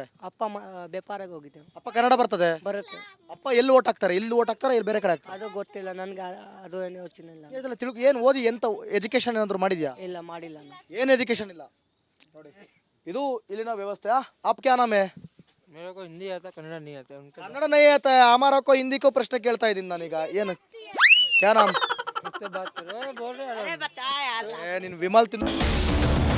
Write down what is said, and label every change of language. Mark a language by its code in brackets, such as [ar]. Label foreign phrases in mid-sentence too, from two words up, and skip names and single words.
[kn] ಅಪ್ಪ ವ್ಯಾಪಾರಕ್ಕೆ ಹೋಗಿದ್ದೇವೆ. ಅಪ್ಪ ಕನ್ನಡ ಬರ್ತದೆ? ಬರುತ್ತೆ. ಅಪ್ಪ ಎಲ್ಲಿ ವೋಟ್ ಹಾಕ್ತಾರೆ? ಇಲ್ಲಿ ವೋಟ್ ಹಾಕ್ತಾರೆ, ಇಲ್ಲಿ ಬೇರೆ ಕಡೆ ಹಾಕ್ತಾರೆ? ಅದು ಗೊತ್ತಿಲ್ಲ ನನಗೆ, ಅದು ಏನು ಯೋಚನೆ ಇಲ್ಲ. ಇದೆಲ್ಲ ತಿಳ್ಕೊ. ಏನು ಓದಿ ಎಂತ ಎಜುಕೇಶನ್ ಏನಾದ್ರು ಮಾಡಿದ್ಯಾ? ಇಲ್ಲ, ಮಾಡಿಲ್ಲ ನಾನು. ಏನು ಎಜುಕೇಶನ್ ಇಲ್ಲ ನೋಡಿ. ಇದು ಇಲ್ಲಿನ ವ್ಯವಸ್ಥೆ. [hi] आप क्या नाम है? मेरे को हिंदी आता, कन्नड़ नहीं आता उनका। कन्नड़ नहीं आता है, हमारा को हिंदी को [kn] ಪ್ರಶ್ನೆ ಕೇಳ್ತಾ ಇದ್ದೀನಿ ನಾನೀಗ. [hi] ಏನು क्या नाम? बात करो, बोल रहे हैं। [kn] ನೀನು ವಿಮಲ್ ತಿನ್